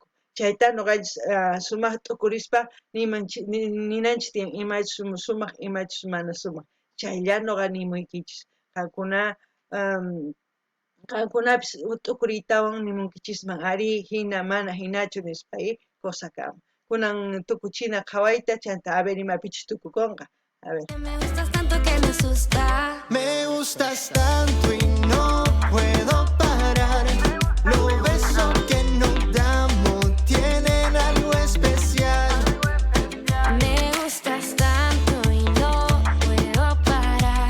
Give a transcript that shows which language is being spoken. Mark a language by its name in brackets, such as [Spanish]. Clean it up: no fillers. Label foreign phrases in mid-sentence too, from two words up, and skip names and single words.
[Quechua] Chayta noqanchis sumaq t'ukurispa ninanchis tiyan imachus sumaq imachus mana sumaq. Chaylla noqa nimuykichis. Qankunapish t'ukuriytawan nimunkichisman ari hina mana hinachu nispa cosa kama. Kunan tukuchina qhawayta chanta [Spanish] a ver [Quechua] imapichus tukukunqa. [Spanish] A ver. Me gustas tanto que me asusta. Me gustas tanto y no puedo parar. Los besos que nos damos tienen algo especial. Me gustas tanto y no puedo parar.